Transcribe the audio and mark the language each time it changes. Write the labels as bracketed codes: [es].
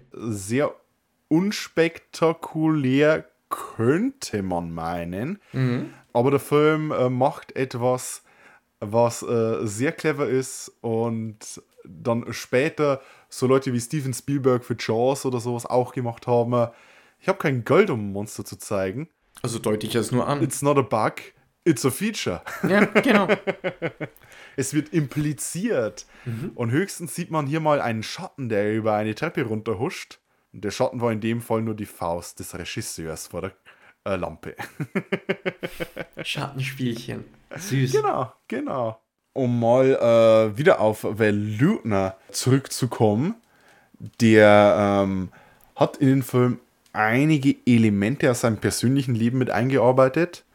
[de] Sehr unspektakulär, könnte man meinen. Mhm. Aber der Film macht etwas, was sehr clever ist und dann später so Leute wie Steven Spielberg für Jaws oder sowas auch gemacht haben. Ich habe kein Geld, um ein Monster zu zeigen. Also deute ich es nur an. [en] It's not a bug, it's a feature. [de] Ja, genau. Es wird impliziert. Mhm. Und höchstens sieht man hier mal einen Schatten, der über eine Treppe runterhuscht. Und der Schatten war in dem Fall nur die Faust des Regisseurs vor der Lampe. Schattenspielchen. Süß. Genau. Um mal wieder auf Val Lutner zurückzukommen, der hat in den Film einige Elemente aus seinem persönlichen Leben mit eingearbeitet.